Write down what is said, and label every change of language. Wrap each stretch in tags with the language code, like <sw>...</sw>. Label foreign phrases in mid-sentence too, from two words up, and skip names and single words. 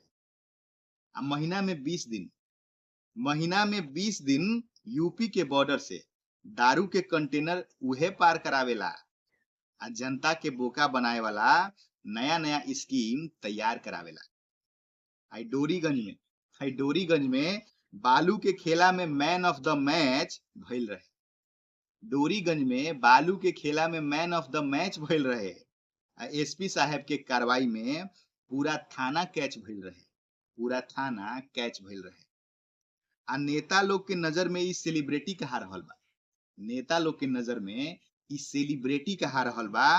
<bho>आ महीना में 20 दिन यूपी के बॉर्डर से दारू के कंटेनर उहे पार करावेला आ जनता के बोका बनाए वाला नया नया स्कीम तैयार करावेला। डोरीगंज में बालू के खेला में</bho> <en>man of the match</en> <bho>भइल रहे। एसपी साहब के कार्रवाई में पूरा थाना कैच भइल रहे। आ नेता लोग के नजर में इस सेलिब्रिटी कहा रहल बा।</bho>